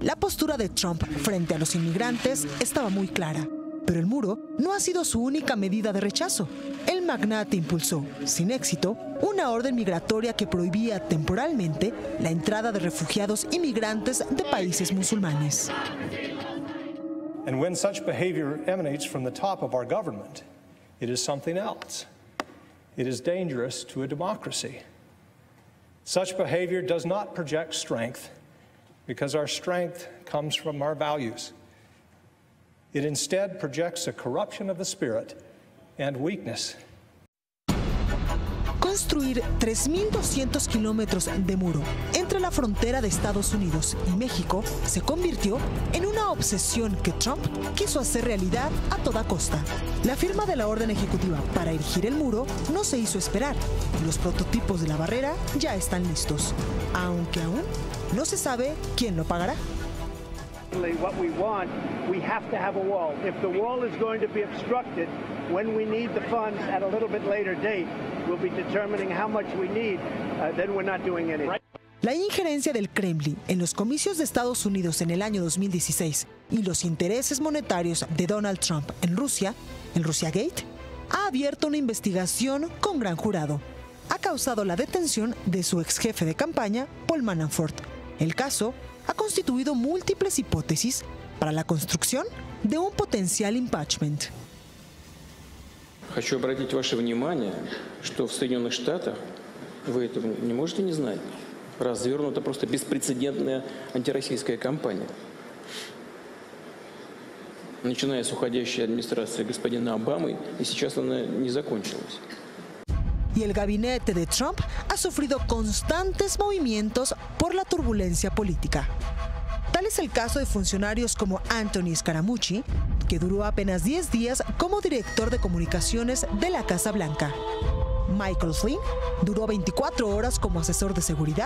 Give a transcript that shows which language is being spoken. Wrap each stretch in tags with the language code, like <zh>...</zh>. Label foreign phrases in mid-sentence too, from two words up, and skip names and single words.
<es>La postura de Trump frente a los inmigrantes estaba muy clara. Pero el muro no ha sido su única medida de rechazo. El magnate impulsó, sin éxito, una orden migratoria que prohibía temporalmente la entrada de refugiados inmigrantes de países musulmanes.</es> <en>And when such behavior emanates from the top of our government, it is something else. It is dangerous to a democracy. Such behavior does not project strength, because our strength comes from our values. It instead projects a corruption of the spirit and weakness.</en> <es>Construir 3.200 kilómetros de muro entre la frontera de Estados Unidos y México se convirtió en una obsesión que Trump quiso hacer realidad a toda costa. La firma de la orden ejecutiva para erigir el muro no se hizo esperar y los prototipos de la barrera ya están listos, aunque aún no se sabe quién lo pagará.</es> <en>What we want, we have to have a wall. If the wall is going to be obstructed, when we need the funds at a little bit later date, we'll be determining how much we need, then we're not doing anything.</en> <es>La injerencia del Kremlin en los comicios de Estados Unidos en el año 2016 y los intereses monetarios de Donald Trump en Rusia, el Russiagate, ha abierto una investigación con gran jurado. Ha causado la detención de su ex jefe de campaña, Paul Manafort. El caso ha constituido múltiples hipótesis para la construcción de un potencial impeachment.</es> <ru>Хочу обратить ваше внимание, что в Соединенных Штатах, вы этого не можете не знать, развернута просто беспрецедентная антироссийская кампания. Начиная с уходящей администрации господина Обамы, и сейчас она не закончилась.</ru> <es>Y el gabinete de Trump ha sufrido constantes movimientos por la turbulencia política. Tal es el caso de funcionarios como Anthony Scaramucci, que duró apenas 10 días como director de comunicaciones de la Casa Blanca. Michael Flynn duró 24 horas como asesor de seguridad.</es>